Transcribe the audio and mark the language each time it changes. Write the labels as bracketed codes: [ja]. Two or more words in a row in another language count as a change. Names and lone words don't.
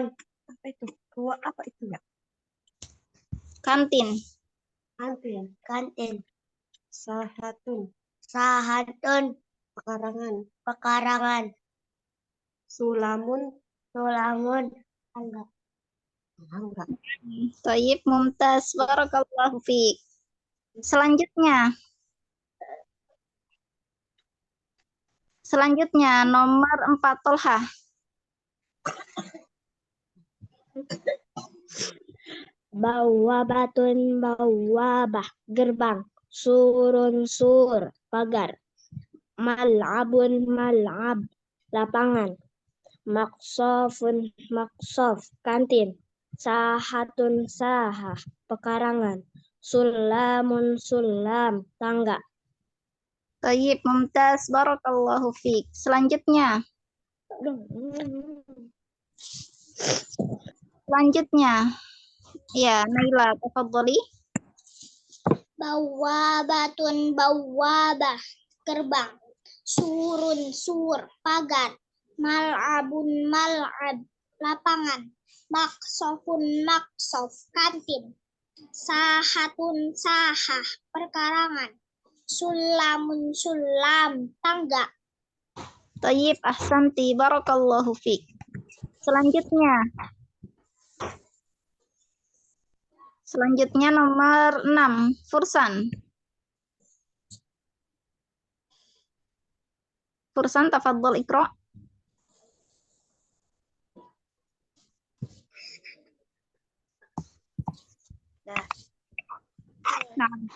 [id] Apa itu? Ruang apa itu ya? Kantin. Kantin. Kantin. Sahatun. Sahatun. Pekarangan. Pekarangan. Sulamun. Sulamun. Tangga. Enggak. [ar] طيب، ممتاز. بارك الله فيك. [id] Selanjutnya nomor 4 Tolha. [ar] بوابةٌ بوابة. Gerbang. سورٌ سور. Pagar. ملعبٌ ملعب. Lapangan. مقصفٌ مقصف. Kantin. ساحةٌ ساحة. Pekarangan. سلّمٌ سلّم. Tangga. طيب، ممتاز. بارك الله فيك. [id] Selanjutnya ya, Naila, tafadhali. [ar] بوابةٌ بوابة. Gerbang. سورٌ سور. Pagar. ملعبٌ ملعب. Lapangan. مقصفٌ مقصف. Kantin. ساحةٌ ساحة. Perkarangan. سلّمٌ سلّم. Tangga. طيب، أحسنتِ. بارك الله فيك. [id] Selanjutnya nomor 6 Fursan. [ar] Fursan, تفضل اقرأ. [id] Nah,